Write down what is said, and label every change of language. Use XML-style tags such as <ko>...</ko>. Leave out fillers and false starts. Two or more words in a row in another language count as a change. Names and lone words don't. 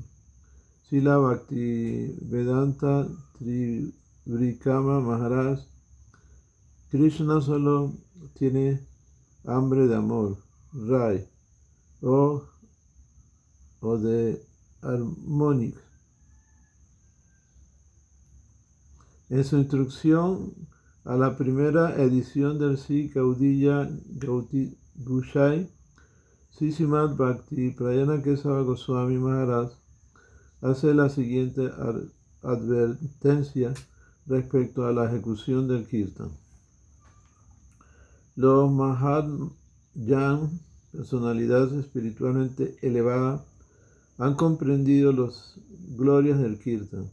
<es>Srila Bhaktivedanta Trivikama Maharaj, Krishna solo tiene hambre de amor, Rai, o de armónica. En su instrucción a la primera edición del Sri Gaudiya Gauti Gushai, Sri Srimad Bhakti Prayana Kesava Goswami Maharaj hace la siguiente advertencia respecto a la ejecución del kirtan. Los Mahajan, personalidades espiritualmente elevadas, han comprendido las glorias del kirtan.</es>